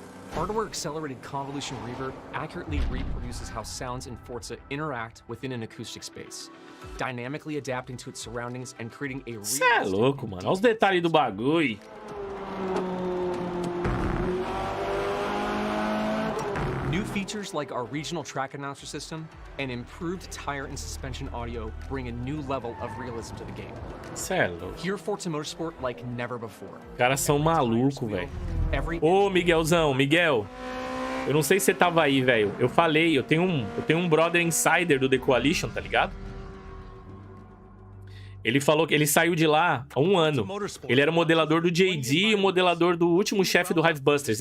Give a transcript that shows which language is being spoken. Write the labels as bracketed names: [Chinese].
[English] Hardware Accelerated Convolution Reverb accurately reproduces how sounds in Forza interact within an acoustic space, dynamically adapting to its surroundings and creating a [Portuguese] Cê é louco, mano. Olha os detalhes do bagulho. [English] New features like our regional track announcer system and improved tire and suspension audio bring a new level of realism to the game. [Portuguese] Cê é louco. [English] Hear Forza Motorsport like never before. [Portuguese] Os caras são malucos, velho. Ô, Miguelzão, Miguel. Eu não sei se você tava aí, velho. Eu falei, eu tenho um brother insider do The Coalition, tá ligado? Ele falou que ele saiu de lá há 1 ano. Ele era o modelador do JD e o modelador do último chefe do Hivebusters.